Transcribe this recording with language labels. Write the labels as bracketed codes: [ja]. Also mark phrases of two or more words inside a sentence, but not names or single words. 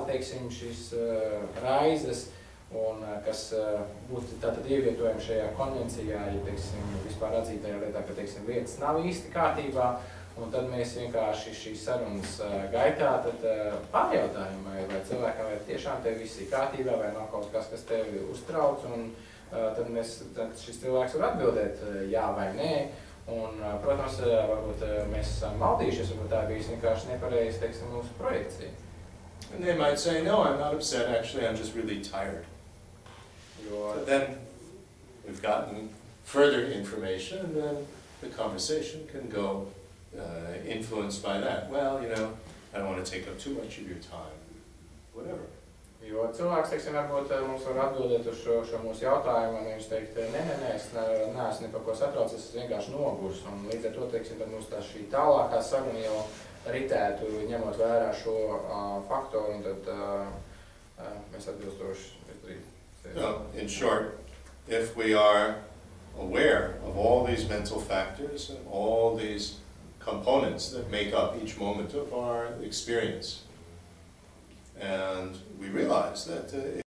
[lv] teiksim, šīs raizes, un kas būtu tātad ievietojami šajā konvencijā, ja, teiksim, vispār atzītajā lietā, ka, teiksim, lietas nav īsti kārtībā, un tad mēs vienkārši šīs sarunas gaitā tad pārjautājam, vai cilvēkam vai tiešām tev viss ir kārtībā, vai nav kaut kas, kas tevi uztrauc, un tad šis cilvēks var atbildēt jā vai nē. Un, protams, varbūt mēs esam maldījušies, varbūt tā bijis vienkārši nepareizi, teiksim, mūsu projekcija. [en] And they might say, no, I'm not upset, actually, I'm just really tired. So then we've gotten further information, and then the conversation can go influenced by that. Well, I don't want to take up too much of your time, whatever. [lv] Jo cilvēks, teiksim, varbūt mums var atbildēt uz šo mūsu jautājumu, un viņš teikt, nē, es neesmu ne par ko satraucies, es vienkārši nogurs. Un līdz ar to, teiksim, tad mums tā šī tālākā saruna jau ritētu, ņemot vērā šo faktoru, un tad mēs atbilstoši izdarīt. [en] No, in short, if we are aware of all these mental factors and all these components that make up each moment of our experience, and we realize that